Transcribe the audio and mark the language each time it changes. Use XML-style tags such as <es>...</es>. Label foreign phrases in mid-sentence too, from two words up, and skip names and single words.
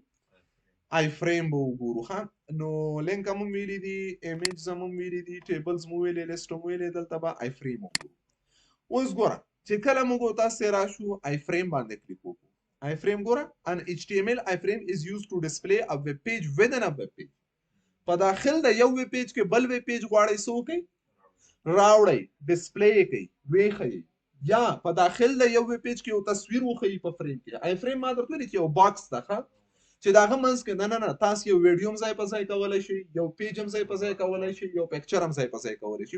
<ps>آی فریم به وګورو. نو لینک هم ویلي دي، ایمیج هم ویلي دي، ټیبلز مو ویلي، لیست مو ویلي، دلته به آی فریم وګورو. اوس ګوره چې کله موږ تاسو راشو آی فریم باندې کلیک وکړو.</ps> <en>آی فریم ګوره in HTML iframe is used to display a web page within a web page.</en> <ps>په داخل د یو</ps> <en>web page</en> <ps>کې بل</ps> <en>web page</en> <ps>غواړئ څه وکړئ؟ راوړئ، ډسپلی یې کړئ، ویښئ، یا په داخل د یو</ps> <en>web page</en> <ps>کې یو تصویر وښیي په فریم کې. آی فریم ما درته ویلي چې یو باکس ده چې د هغه منځ کې نه تاسو یو ویډیو هم ځای په ځای کولی شئ، یو پیج هم ځای په ځای کولی شئ، یو پکچر هم ځای په ځای کولی شئ.</ps>